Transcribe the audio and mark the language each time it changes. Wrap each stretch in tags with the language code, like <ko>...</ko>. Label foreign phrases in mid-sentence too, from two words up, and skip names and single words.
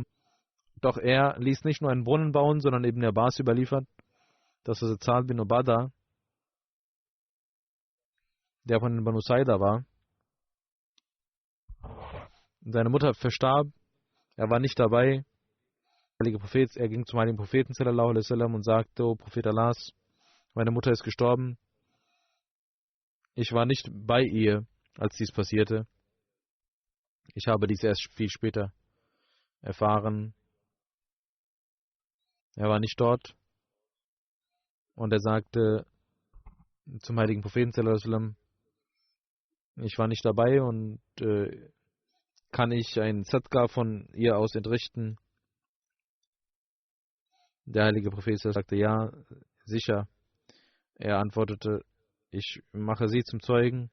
<de>Doch er ließ nicht nur einen Brunnen bauen, sondern Ibn Abbas überliefert, dass Sa'd bin Ubadah, der von den Banu Saida war, seine Mutter verstarb, er war nicht dabei. Er ging zum heiligen Propheten</de> <ar>صلى الله عليه وسلم</ar> <de>und sagte: O Prophet Allahs, meine Mutter ist gestorben. Ich war nicht bei ihr, als dies passierte. Ich habe dies erst viel später erfahren. Er war nicht dort. Und er sagte zum heiligen Propheten</de> <ar>صلى الله عليه وسلم:</ar> <de>Ich war nicht dabei und kann ich ein Sadqa von ihr aus entrichten? Der heilige Prophet sagte: Ja, sicher. Er antwortete: Ich mache sie zum Zeugen.</de>